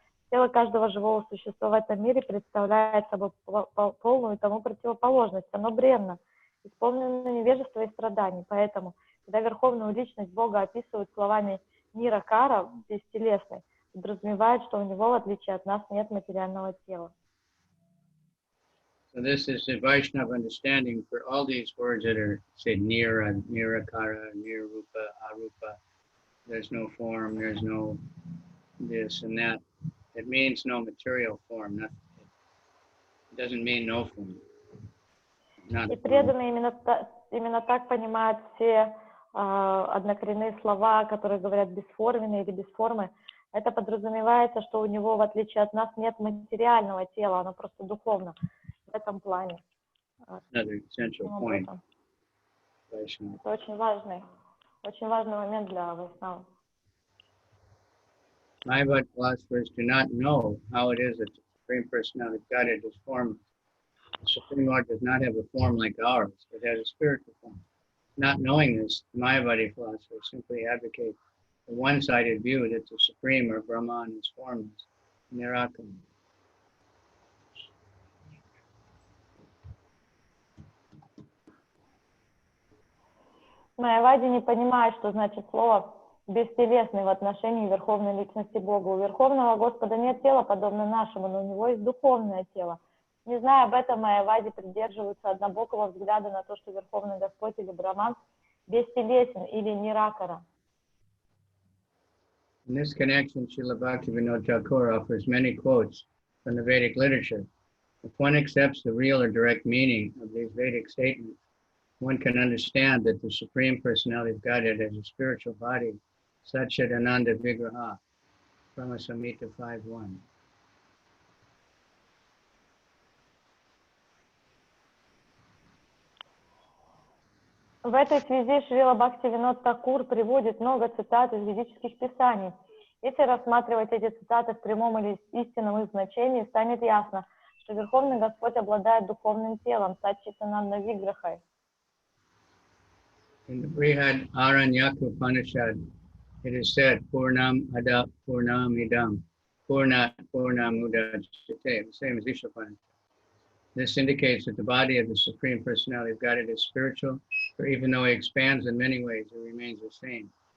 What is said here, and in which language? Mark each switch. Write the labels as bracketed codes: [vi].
[ru] Тело каждого живого существа в этом мире представляет собой полную тому противоположность. Оно бренно, исполнено невежества и страданий. Поэтому, когда Верховную Личность Бога описывают словами Ниракара, бестелесный, подразумевает, что у него, в отличие от нас, нет материального тела. [en] So this is the Vaishnava understanding for all these words that are said Nira, Nirakara, Nirupa, Arupa. There's no form, there's no this and that. It means no material form. It doesn't mean no form. [ru] И преданные именно так понимают все однокоренные слова, которые говорят бесформенные или без формы. Это подразумевается, что у него, в отличие от нас, нет материального тела, оно просто духовно. В этом плане. [en] Another essential point. [ru] Это очень важный момент для Вайшнава. [en] Mayavad philosophers do not know how it is that the Supreme Personality of Godhead is formless. The Supreme Lord does not have a form like ours. It has a spiritual form. Not knowing this, the Mayavadi philosophers simply advocate the one-sided view that the Supreme or Brahman is formless, Nirakara. [ru] Майявади не понимает, что значит слово «бестелесный» в отношении Верховной Личности Бога. У Верховного Господа нет тела, подобно нашему, но у него есть духовное тело. Не зная об этом, Майявади придерживаются однобокого взгляда на то, что Верховный Господь или Браман бестелесен или ниракара. [en] In this connection, Srila Bhaktivinoda Thakur offers many quotes from the Vedic literature. If one accepts the real or direct meaning of these Vedic statements, one can understand that the Supreme Personality of Godhead has a spiritual body, Satchidananda Vigraha, Brahma Samhita 5.1. [ru] В этой связи Шрила Бхактивинод Такур приводит много цитат из ведических писаний. Если рассматривать эти цитаты в прямом или истинном их значении, станет ясно, что Верховный Господь обладает духовным телом, Саччитананда Виграхой. [en] In the Brihad Aranyaka Upanishad, it is said, [sa] Purnam Ada Purnam Idam, Purnat Purnam Udachyate, [en] the same as Ishopanishad. This indicates that the body of the Supreme Personality of Godhead is spiritual, for even though he expands in many ways, it remains the same.